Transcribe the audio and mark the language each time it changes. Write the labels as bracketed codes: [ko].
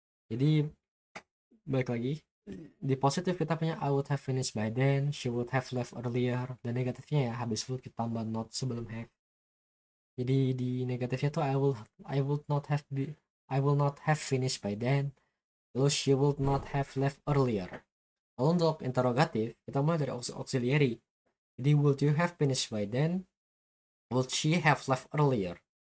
[id] Jadi balik lagi di positif kita punya [en] I would have finished by then, she would have left earlier. [id] Dan negatifnya ya habis would kita tambah not sebelum have. Jadi di negatifnya tuh [en] I will not have finished by then. Lalu she would not have left earlier. [id] Lalu untuk interrogatif kita mulai dari auxiliary. [en] Jadi would you have finished by then? Would she have left earlier?